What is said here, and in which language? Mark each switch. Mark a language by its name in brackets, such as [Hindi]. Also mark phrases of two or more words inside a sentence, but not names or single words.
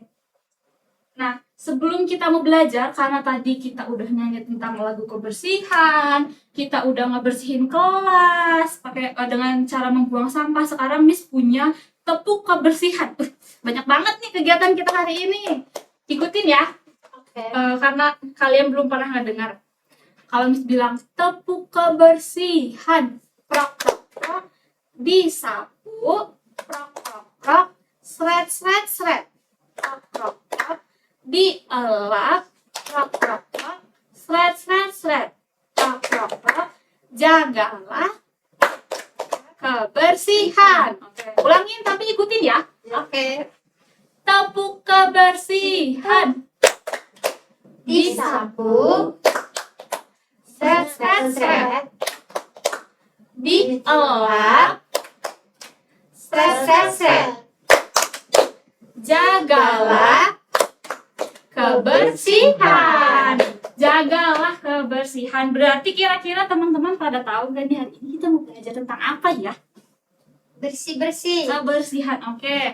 [Indonesian] Nah, sebelum kita mau belajar, karena tadi kita udah nyanyi tentang lagu kebersihan, kita udah ngebersihin kelas, pakai dengan cara membuang sampah. Sekarang Miss punya tepuk kebersihan. Banyak banget nih kegiatan kita hari ini. Ikutin ya. Oke. Karena kalian belum pernah ngedengar. Kalau Miss bilang tepuk kebersihan, prok prok prok, disapu, prok prok prok, sret sret sret, prok prok prok, dielap, prok prok prok, sret sret sret, prok prok prok, jagalah kebersihan. Oke. Ulangin tapi ikutin ya. Oke. Tepuk kebersihan, Disapu. Sret sret sret. dielap, Sret sret sret. jagalah kebersihan. Jagalah kebersihan. Berarti kira-kira teman-teman pada tahu nggak nih hari ini kita mau belajar tentang apa ya? Bersih-bersih. Kebersihan. Oke.